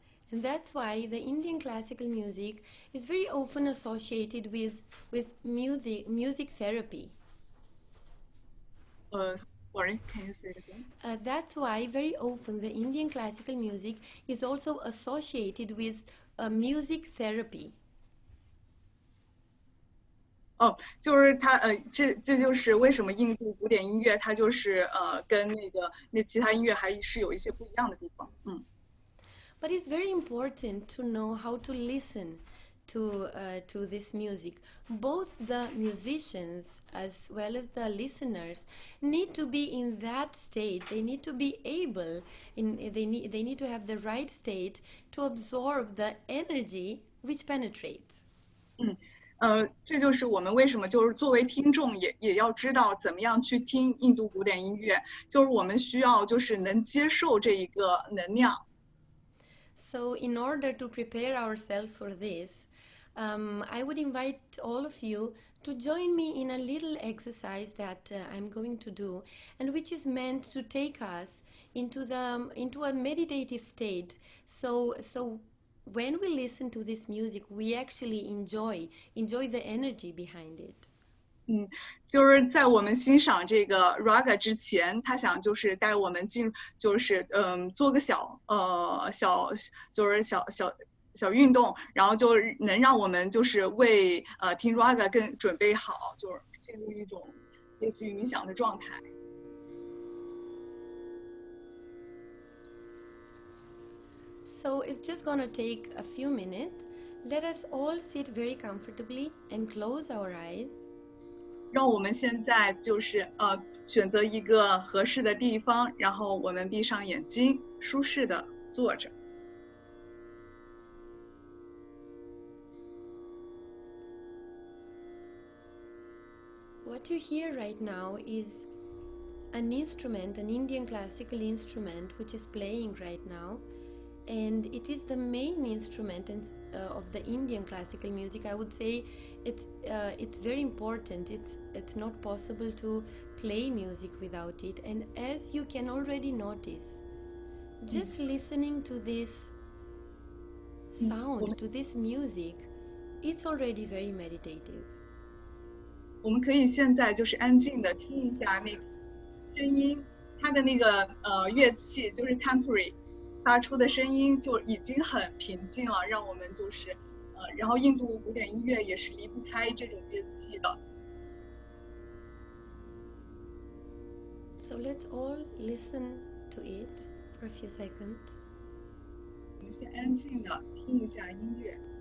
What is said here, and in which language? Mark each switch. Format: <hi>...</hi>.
<en>And that's why the Indian classical music is very often associated with music therapy. Sorry, can you say it again? That's why very often the Indian classical music is also associated with music therapy.</en> <zh>就是它这就是为什么印度古典音乐它就是跟那其他音乐还是有一些不一样的地方。</zh> <en>But it's very important to know how to listen to this music. Both the musicians as well as the listeners need to be in that state. They need to be able, they need to have the right state to absorb the energy which penetrates.</en> <zh>这就是我们为什么就是作为听众也要知道怎么样去听印度古典音乐，就是我们需要就是能接受这一个能量。</zh> <en>So in order to prepare ourselves for this, I would invite all of you to join me in a little exercise that I'm going to do, and which is meant to take us into a meditative state. So when we listen to this music, we actually enjoy the energy behind it.</en> <zh>就是在我们欣赏这个 raga 之前，他想就是带我们进，就是做个小运动，然后就能让我们就是为听 raga 更准备好，就是进入一种类似于冥想的状态。</zh> <en>So it's just gonna take a few minutes. Let us all sit very comfortably and close our eyes.</en> <zh>让我们现在就是选择一个合适的地方，然后我们闭上眼睛，舒适的坐着。</zh> <en>What you hear right now is an instrument, an Indian classical instrument, which is playing right now. And it is the main instrument of the Indian classical music. I would say it's very important. It's not possible to play music without it. And as you can already notice, just listening to this sound, to this music, it's already very meditative.</en> <zh>我们可以现在就是安静的听一下那个声音，它的那个乐器就是 temporary。发出的声音就已经很平静了，让我们就是然后印度古典音乐也是离不开这种乐器的。</zh> <en>So let's all listen to it for a few seconds.</en> <zh>我们先安静的听一下音乐。</zh>